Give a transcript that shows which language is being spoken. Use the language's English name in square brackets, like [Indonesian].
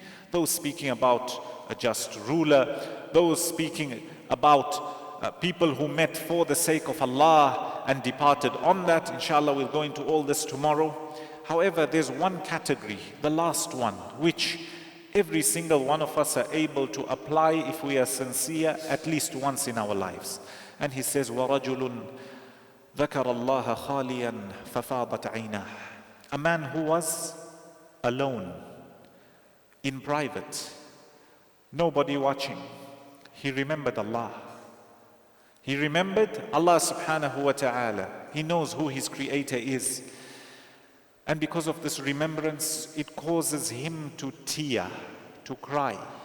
[English] Those speaking about a just ruler, those speaking about people who met for the sake of Allah and departed on that. Inshallah, we'll go into all this tomorrow. However, there's one category, the last one, which every single one of us are able to apply if we are sincere at least once in our lives. And he says, [Arabic] وَرَجُلٌ ذَكَرَ اللَّهَ خَالِيًا فَفَاضَتْ عَيْنَاهُ. [English] A man who was alone, in private, nobody watching. He remembered Allah. He remembered Allah subhanahu wa ta'ala. He knows who his creator is. And because of this remembrance, it causes him to tear, to cry.